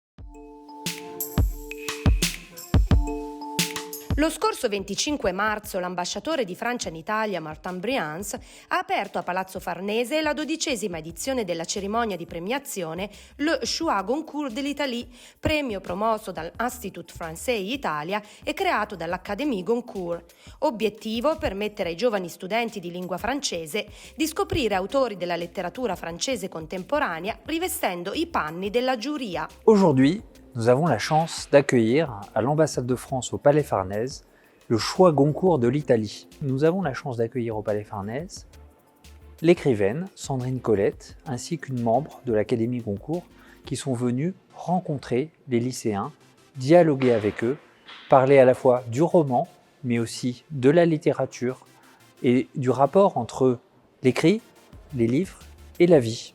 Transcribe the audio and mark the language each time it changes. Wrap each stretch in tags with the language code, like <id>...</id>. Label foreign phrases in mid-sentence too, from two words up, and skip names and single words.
<it>Lo scorso 25 marzo l'ambasciatore di Francia in Italia, Martin Brians, ha aperto a Palazzo Farnese la 12ª edizione della cerimonia di premiazione Le Choix Goncourt de l'Italie, premio promosso dall'Institut Français Italia e creato dall'Académie Goncourt. Obiettivo: permettere ai giovani studenti di lingua francese di scoprire autori della letteratura francese contemporanea rivestendo i panni della giuria.</it> <fr>Aujourd'hui, nous avons la chance d'accueillir à l'ambassade de France au Palais Farnèse le Choix Goncourt de l'Italie. Nous avons la chance d'accueillir au Palais Farnèse l'écrivaine Sandrine Colette ainsi qu'une membre de l'Académie Goncourt qui sont venus rencontrer les lycéens, dialoguer avec eux, parler à la fois du roman mais aussi de la littérature et du rapport entre l'écrit, les livres et la vie.</fr>